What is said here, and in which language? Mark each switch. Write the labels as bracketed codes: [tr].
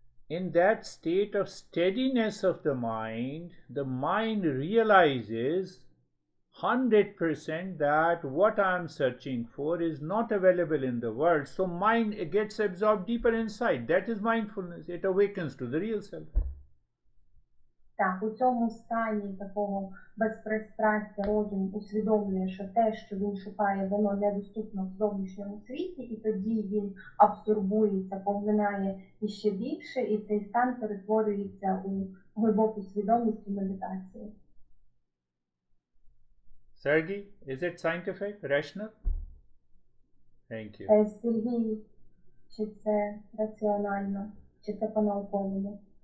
[en] In that state of steadiness of the mind realizes 100% that what I am searching for is not available in the world. So mind gets absorbed deeper inside. That is mindfulness. It awakens to the real self. [uk] Так, у цьому стані такого безпристрастя розум усвідомлює, що те, що він шукає, воно недоступно в зовнішньому світі, і тоді він абсорбується, поглинає іще більше, і цей стан перетворюється у глибоку свідомість і медитацію. [en] Sergey, is it scientific, rational? Thank you. [uk] Сергій, чи це раціонально, чи це по-науковому?